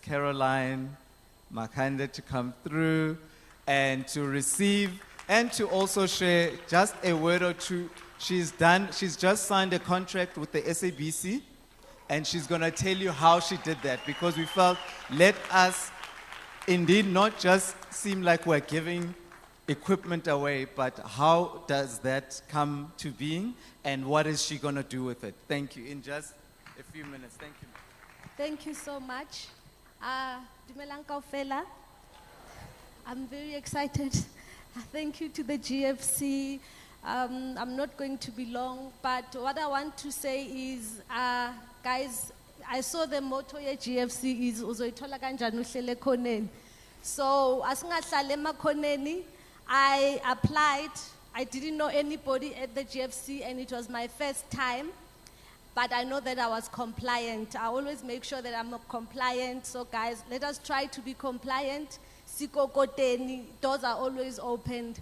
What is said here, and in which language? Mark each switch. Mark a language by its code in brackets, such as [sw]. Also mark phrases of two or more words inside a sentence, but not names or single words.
[en] Caroline Makande to come through and to receive And to also share just a word or two, she's just signed a contract with the SABC, and she's gonna tell you how she did that, because we felt, let us indeed not just seem like we're giving equipment away, but how does that come to being, and what is she gonna do with it? Thank you, in just a few minutes, thank you. Thank you so much. [st] Dumelang kaofela. [en] I'm very excited. Thank you to the GFC. I'm not going to be long, but what I want to say is, guys, I saw the motto of GFC is [zu] uzoyithola kanjani uhlele ekhoneni. So asingahlali emakhoneni, [en] I applied. I didn't know anybody at the GFC, and it was my first time. But I know that I was compliant. I always make sure that I'm compliant. So guys, let us try to be compliant. Sikokoteni, doors are always opened.